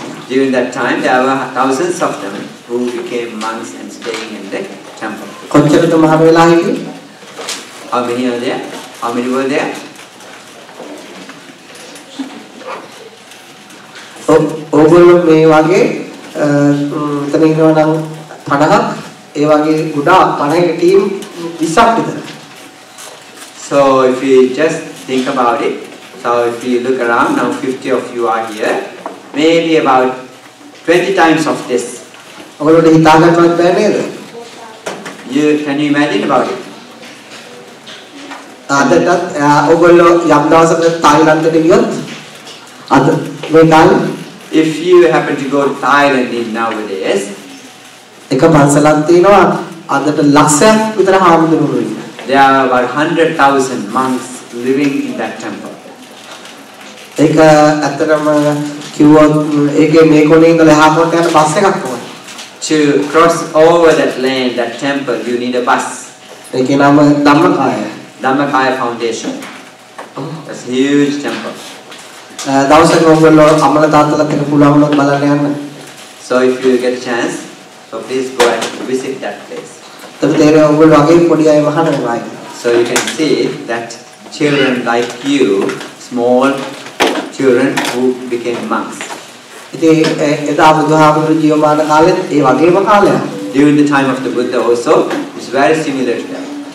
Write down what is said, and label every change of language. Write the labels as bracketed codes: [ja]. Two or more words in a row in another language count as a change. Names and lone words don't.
[en] During that time, there were thousands of them who became monks and staying in the temple. [si] කොච්චරද මහාන වෙලා හිටියේ? [en] How many are there? How many were there? [si] ඕගොල්ලෝ මේ වගේ මෙතන ඉන්නවා නම් 50ක් ඒ වගේ ගොඩාක් 50ක ටීම් 20ක් විතර. [en] So if you just think about it, so if you look around, now 50 of you are here, maybe about 20 times of this. [si] ඔයගොල්ලෝට හිතා ගන්නවත් බෑ නේද? [en] Can you imagine about it? [si] අදටත් ඔයගොල්ලෝ යම් දවසක තායිලන්තයට ගියොත් අද මේ කාලේ [en] if you happen to go to Thailand nowadays, [si] එක පන්සලක් තියෙනවා අදට ලක්ෂයක් විතර හාමුදුරුවෝ ඉන්නවා. [en] There are about 100,000 monks living in that temple. [si] ඒක ඇත්තටම කිව්වොත් ඒකේ මේ කොනේ ඉඳලා එහා කොනට යන බස් එකක් ඕනේ. [en] To cross over that land, that temple, you need a bus. [si] ඒකේ නම ධම්මකාය. [en] Dhammakaya Foundation. That's a huge temple. [si] දවසක ඔයගොල්ලෝ අමල තාත්තලාත් එක්ක පුළුවන් වුණොත් බලන්න යන්න. [en] So if you get a chance, so please go and visit that place. So you can see that children like you, small children who became monks. During the time of the Buddha also, it's very similar to that.